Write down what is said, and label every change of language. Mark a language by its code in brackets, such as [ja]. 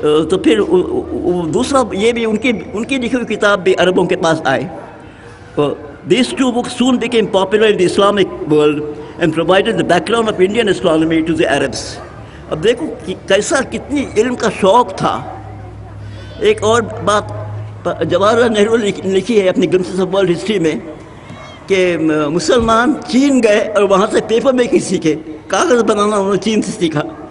[ur] تو پھر دوسرا یہ بھی ان کی لکھی ہوئی کتاب بھی عربوں کے پاس آئے. [en] These two books soon became popular in the Islamic world and provided the background of Indian astronomy to the Arabs. [ur] اب دیکھو کیسا کتنی علم کا شوق تھا. ایک اور بات جواہر لال نہرو نے لکھی ہے اپنی گلمسز آف ورلڈ ہسٹری میں کہ مسلمان چین گئے اور وہاں سے پیپر میکنگ سیکھے, کاغذ بنانا انہوں نے چین سے سیکھا.